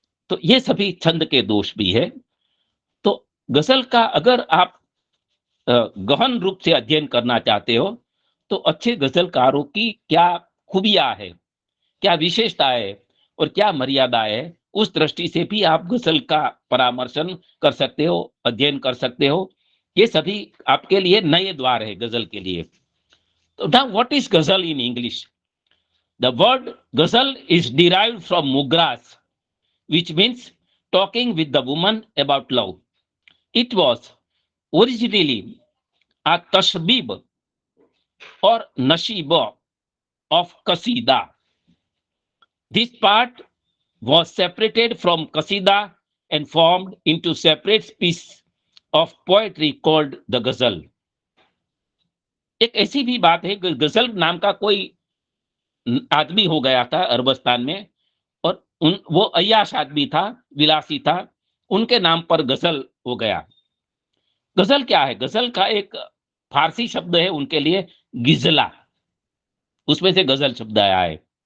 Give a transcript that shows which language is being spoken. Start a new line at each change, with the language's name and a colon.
Hindi: तो ये सभी छंद के दोष भी है। तो गजल का अगर आप गहन रूप से अध्ययन करना चाहते हो, तो अच्छे गजलकारों की क्या खूबियां है, क्या विशेषता है और क्या मर्यादा है, उस दृष्टि से भी आप गजल का परामर्शन कर सकते हो, अध्ययन कर सकते हो। ये सभी आपके लिए नए द्वार है गजल के लिए।
English: तो now what is ghazal in English? The word ghazal is derived from mugras, which means talking with the woman about love. It was originally a tashbib or nashiba of qasida. This part was separated from qasida and formed into separate piece of poetry called the ghazal.
Hindi: एक ऐसी भी बात है कि गजल नाम का कोई आदमी हो गया था अरबस्तान में, और वो अय्याश आदमी था, विलासी था, उनके नाम पर गजल हो गया। गजल क्या है? गजल का एक फारसी शब्द है उनके लिए, गिजला, उसमें से गजल शब्द आया है।